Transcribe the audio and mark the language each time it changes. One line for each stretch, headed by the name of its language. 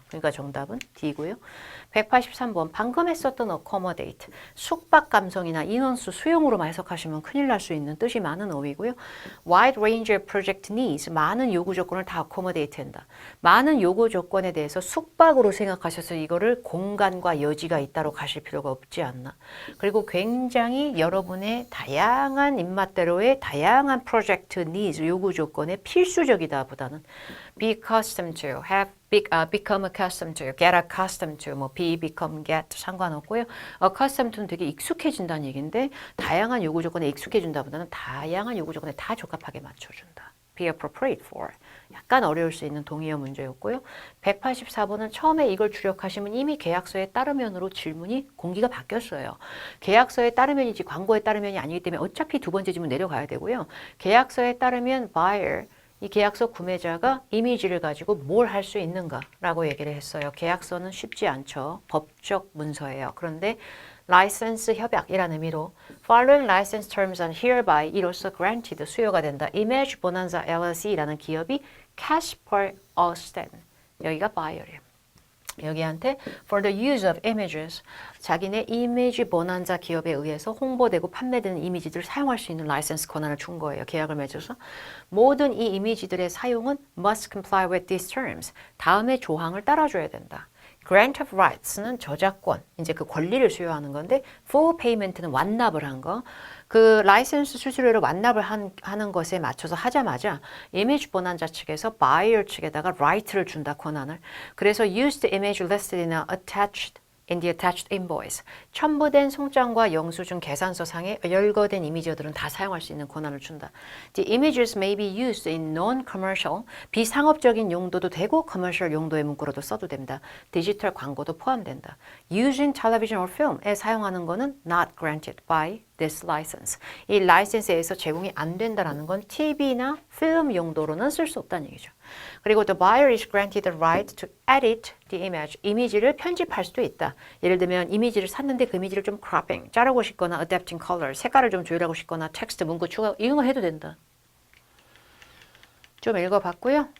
Korean: 그러니까 정답은 D고요. 183번 방금 했었던 accommodate, 숙박 감성이나 인원수 수용으로만 해석하시면 큰일 날 수 있는 뜻이 많은 어휘고
English: wide range of project needs,
Korean: 많은 요구 조건을 다 accommodate 한다. 많은 요구 조건에 대해서 숙박으로 생각하셔서 이거를 공간과 여지가 있다로 가실 필요가 없지 않나. 그리고 굉장히 여러분의 다양한 입맛대로의 다양한 project needs, 요구 조건에 필수적이다 보다는
English: be accustomed to, become accustomed to, get accustomed to,
Korean: 뭐 be, become, get 상관없고요. accustomed to는 되게 익숙해진다는 얘기인데 다양한 요구 조건에 익숙해진다보다는 다양한 요구 조건에 다 적합하게 맞춰준다.
English: be appropriate for.
Korean: 약간 어려울 수 있는 동의어 문제였고요. 184번은 처음에 이걸 주력하시면 이미 계약서에 따르면으로 질문이 공기가 바뀌었어요. 계약서에 따르면이지 광고에 따르면이 아니기 때문에 어차피 두 번째 질문 내려가야 되고요. 계약서에 따르면 buyer, 이 계약서 구매자가 이미지를 가지고 뭘 할 수 있는가라고 얘기를 했어요. 계약서는 쉽지 않죠. 법적 문서예요. 그런데 라이센스 협약이라는 의미로
English: following license terms are hereby
Korean: 이로써
English: granted
Korean: 수요가 된다. Image Bonanza LLC라는 기업이 Casper Austin 여기가 buyer이에요. 여기한테
English: for the use of images
Korean: 자기네 이미지 보난자 기업에 의해서 홍보되고 판매되는 이미지들을 사용할 수 있는 라이센스 권한을 준 거예요. 계약을 맺어서 모든 이 이미지들의 사용은
English: must comply with these terms
Korean: 다음의 조항을 따라줘야 된다.
English: Grant of rights
Korean: 는 저작권, 이제 그 권리를 수여하는 건데
English: full payment
Korean: 는 완납을 한 거. 그 라이센스 수수료를 완납을 하는 것에 맞춰서 하자마자 이미지 보난자 측에서 buyer 측에다가 right를 준다, 권한을.
English: 그래서 used image listed in the attached invoice.
Korean: 첨부된 송장과 영수증 계산서 상에 열거된 이미지들은 다 사용할 수 있는 권한을 준다.
English: The images may be used in non-commercial,
Korean: 비상업적인 용도도 되고
English: commercial
Korean: 용도의 문구로도 써도 된다. 디지털 광고도 포함된다.
English: Using television or film
Korean: 에 사용하는 거는
English: not granted by this license.
Korean: 이 라이센스에서 제공이 안 된다라는 건 TV나 필름 용도로는 쓸 수 없다는 얘기죠. 그리고
English: the buyer is granted the right to edit the image.
Korean: 이미지를 편집할 수도 있다. 예를 들면 이미지를 샀는데 그 이미지를 좀 cropping, 자르고 싶거나
English: adapting color,
Korean: 색깔을 좀 조율하고 싶거나 텍스트, 문구 추가 이런 거 해도 된다. 좀 읽어봤고요.